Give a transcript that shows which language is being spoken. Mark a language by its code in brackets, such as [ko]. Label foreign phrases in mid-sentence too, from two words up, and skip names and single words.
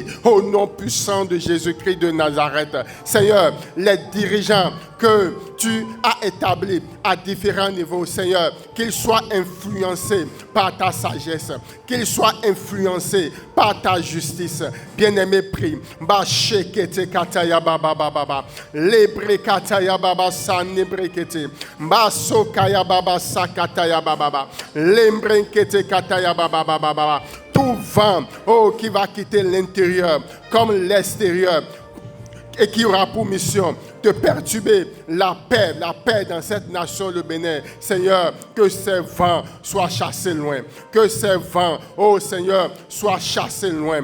[fr] Au nom puissant de Jésus-Christ de Nazareth. Seigneur, les dirigeants que tu as établis à différents niveaux, Seigneur, qu'ils soient influencés par ta sagesse, qu'ils soient influencés par ta justice. Bien-aimé, prie. Bashekete kataya baba baba. Lebre kataya baba sanebrekete. Basokaya baba sakataya baba. Lembrenkete kataya baba baba. Tout vent, qui va quitter l'intérieur comme l'extérieur et qui aura pour mission de perturber la paix dans cette nation, le Bénin. Seigneur, que ces vents soient chassés loin. Que ces vents, Seigneur, soient chassés loin.